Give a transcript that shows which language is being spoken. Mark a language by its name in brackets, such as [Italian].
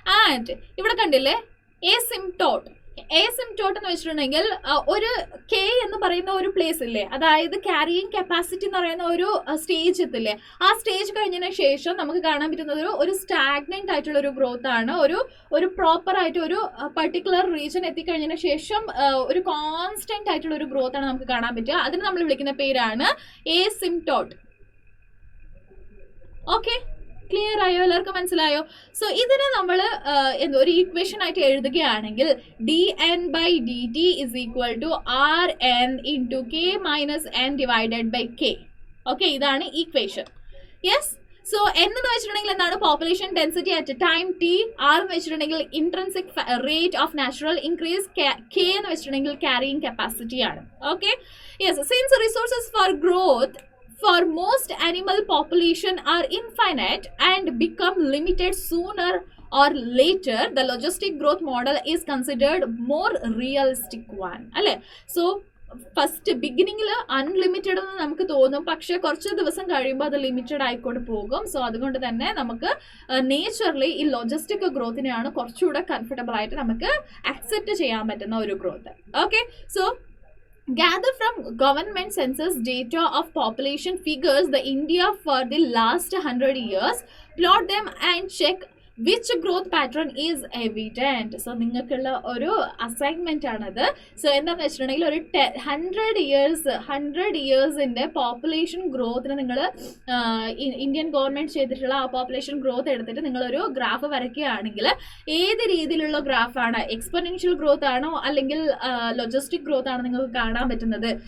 [Malayalam] And ഇവിടെ കണ്ടില്ലേ, എസിംപ്ടോട്ട് എന്ന് വെച്ചിട്ടുണ്ടെങ്കിൽ ഒരു കെ എന്ന് പറയുന്ന ഒരു പ്ലേസ് ഇല്ലേ, അതായത് ക്യാരിയിങ് കപ്പാസിറ്റി എന്ന് പറയുന്ന ഒരു സ്റ്റേജ് എത്തില്ലേ, ആ സ്റ്റേജ് കഴിഞ്ഞതിന് ശേഷം നമുക്ക് കാണാൻ പറ്റുന്നത് ഒരു സ്റ്റാഗ്നന്റ് ആയിട്ടുള്ള ഒരു ഗ്രോത്ത് ആണ്. ഒരു പ്രോപ്പർ ആയിട്ട് ഒരു പർട്ടിക്കുലർ റീജൻ എത്തിക്കഴിഞ്ഞതിന് ശേഷം ഒരു കോൺസ്റ്റന്റ് ആയിട്ടുള്ള ഒരു ഗ്രോത്ത് ആണ് നമുക്ക് കാണാൻ പറ്റുക. അതിന് നമ്മൾ വിളിക്കുന്ന പേരാണ് എസിംപ്ടോട്ട്. ഓക്കെ, ക്ലിയർ ആയോ? എല്ലാവർക്കും മനസ്സിലായോ? സോ ഇതിനെ നമ്മൾ ഒരു ഈക്വേഷൻ ആയിട്ട് എഴുതുകയാണെങ്കിൽ [English] dN/dt is equal to Rn into K minus N divided by K. [Malayalam] Okay, ഇതാണ് ഈക്വേഷൻ. [English] yes, so n [Malayalam] എന്ന് വെച്ചിട്ടുണ്ടെങ്കിൽ എന്താണ്? [English] Population density at time t. R [Malayalam] എന്ന് വെച്ചിട്ടുണ്ടെങ്കിൽ [English] Intrinsic rate of natural increase. [Malayalam] K എന്ന് വെച്ചിട്ടുണ്ടെങ്കിൽ ക്യാരിയിങ് കപ്പാസിറ്റി ആണ്. [English] Okay, yes, since resources for growth for most animal population are infinite and become limited sooner or later, the logistic growth model is considered more realistic one. [Malayalam] അല്ലേ? So first ബിഗിനിങ്ങിൽ unlimited എന്ന് നമുക്ക് തോന്നും, പക്ഷെ കുറച്ച് ദിവസം കഴിയുമ്പോൾ അത് ലിമിറ്റഡ് ആയിക്കൊണ്ട് പോകും. സോ അതുകൊണ്ട് തന്നെ നമുക്ക് നേച്ചറിലി ഈ ലോജിസ്റ്റിക് ഗ്രോത്തിനെയാണ് കുറച്ചുകൂടെ കംഫർട്ടബിൾ ആയിട്ട് നമുക്ക് അക്സെപ്റ്റ് ചെയ്യാൻ പറ്റുന്ന ഒരു growth. [English] Okay, so gather from government census data of population figures the India for the last 100 years, plot them and check which growth pattern is evident. [Malayalam] So നിങ്ങൾക്കുള്ള ഒരു അസൈൻമെന്റ് ആണത്. So എന്താണെന്ന് വെച്ചിട്ടുണ്ടെങ്കിൽ ഒരു 100 ഇയേഴ്സിന്റെ പോപ്പുലേഷൻ ഗ്രോത്തിന് നിങ്ങൾ ഇന്ത്യൻ ഗവൺമെന്റ് ചെയ്തിട്ടുള്ള ആ population growth എടുത്തിട്ട് നിങ്ങളൊരു ഗ്രാഫ് വരയ്ക്കുകയാണെങ്കിൽ ഏത് രീതിയിലുള്ള ഗ്രാഫാണ്, എക്സ്പോണൻഷ്യൽ ഗ്രോത്ത് ആണോ അല്ലെങ്കിൽ ലോജിസ്റ്റിക് ഗ്രോത്ത് ആണോ നിങ്ങൾക്ക് കാണാൻ പറ്റുന്നത്?